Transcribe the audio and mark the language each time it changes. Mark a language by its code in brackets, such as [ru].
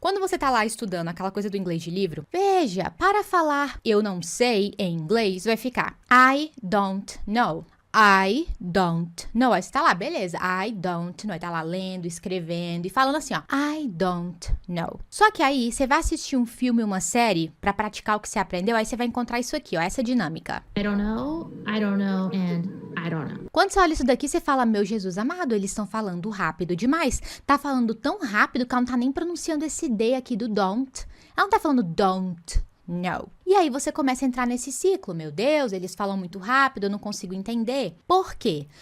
[pt] Quando você tá lá estudando aquela coisa do inglês de livro, veja, para falar eu não sei em inglês, vai ficar [en] I don't know. I don't know. [pt] Aí você tá lá, beleza. [en] I don't know. [pt] Aí tá lá lendo, escrevendo e falando assim, ó. [en] I don't know. [pt] Só que aí você vai assistir um filme, uma série, pra praticar o que você aprendeu, aí você vai encontrar isso aqui, ó. Essa dinâmica. [en] I don't know, and I don't know. [pt] Quando você olha isso daqui, você fala, meu Jesus amado, eles estão falando rápido demais. Tá falando tão rápido que ela não tá nem pronunciando esse D aqui do don't. Ela não tá falando [en] don't know. [pt] E aí você começa a entrar nesse ciclo. Meu Deus, eles falam muito rápido, eu não consigo entender. Por quê?